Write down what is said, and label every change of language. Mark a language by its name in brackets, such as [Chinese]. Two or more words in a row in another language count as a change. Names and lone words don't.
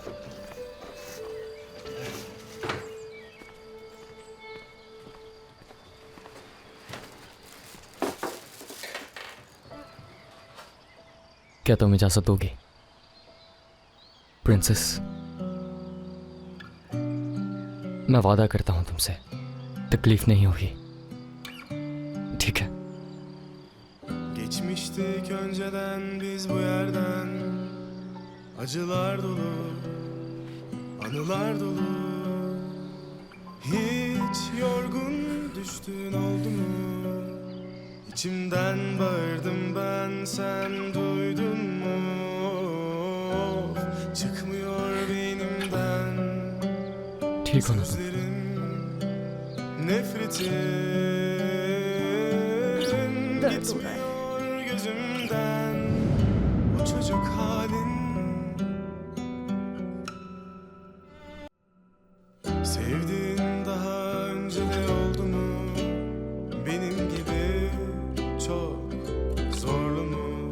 [Hindi] क्या तुम इजाजत दोगी प्रिंसेस? मैं वादा करता हूं तुमसे तकलीफ नहीं होगी, ठीक है? [Turkish] Geçmiştik önceden biz bu yerden, acılar dolu, anılar dolu. Hiç yorgun düştüğün oldu mu? İçimden bağırdım ben, sen duydun mu? Çıkmıyor beynimden [Hindi] ठीक हो ना तुम? [Turkish] sözlerin, nefretin. [Hindi] दर्द हो रहा है। [Turkish] Gitmiyor gözümden o çocuk halin. Sevdiğin daha önce de oldu mu? Benim gibi çok zorlu mu?